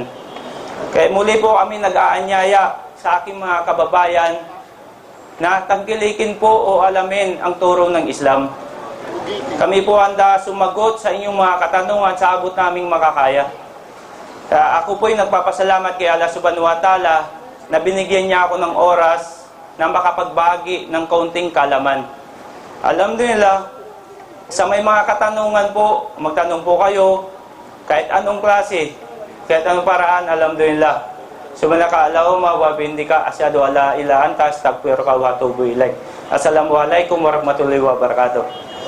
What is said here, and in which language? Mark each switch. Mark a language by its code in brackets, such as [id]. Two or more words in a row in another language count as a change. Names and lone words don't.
[tl] Kaya muli po kami nag-aanyaya sa aking mga kababayan na tangkilikin po o alamin ang turo ng Islam. Kami po handa sumagot sa inyong mga katanungan sa abot naming makakaya. Ako po'y nagpapasalamat kay [ar] الله سبحانه وتعالى [tl] na binigyan niya ako ng oras na makapagbagi ng kaunting kalaman. Alhamdulillah, sa may mga katanungan po, magtanong po kayo, kahit anong klase, kahit anong paraan, alhamdulillah. [ar] سبحانك اللهم وبحمدك أشهد أن لا إله إلا أنت أستغفرك وأتوب إليك. السلام عليكم ورحمة الله وبركاته.